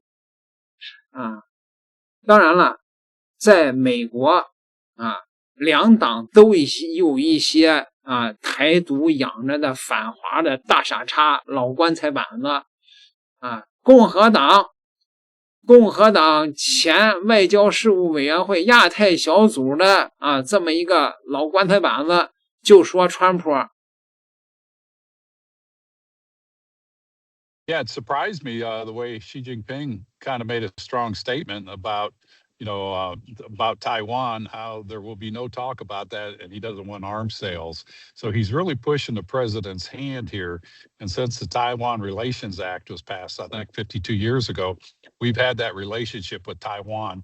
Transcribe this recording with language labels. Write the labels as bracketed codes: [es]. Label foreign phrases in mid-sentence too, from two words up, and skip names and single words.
[zh] 當然了，在美國兩黨都有一些台獨養着的反華的大傻叉老棺材板子共和黨前外交事務委員會亞太小組的這麼一個老棺材板子就說川普。 [en] Yeah, it surprised me the way Xi Jinping kind of made a strong statement about, about Taiwan, how there will be no talk about that, and he doesn't want arms sales. So he's really pushing the president's hand here. And since the Taiwan Relations Act was passed, I think 52 years ago, we've had that relationship with Taiwan.